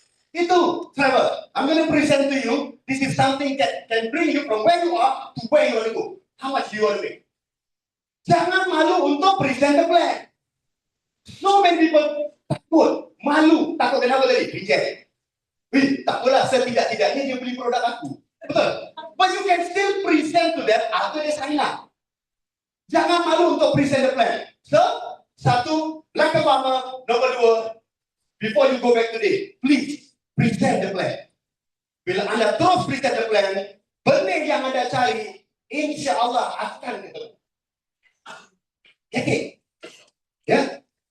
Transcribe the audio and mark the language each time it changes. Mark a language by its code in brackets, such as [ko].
[ms] Itu, Trevor. [en] I'm going to present to you. This is something that can bring you from where you are to where you want to go. How much do you want to make? [ms] Jangan malu untuk [en] present the plan. So many people [ms] takut, malu. Takut kenapa tadi? Reject. Tak apalah, setidak-tidaknya dia beli produk aku. Betul? [en] But you can still present to them after they sign up. [ms] Jangan malu untuk [en] present the plan. So, 1, like a farmer. Number 2, before you go back today, please present the plan. [ms] Bila Anda terus [en] present the plan, [ms] benih yang Anda cari, insya Allah akan ketemu. Okay. Ya.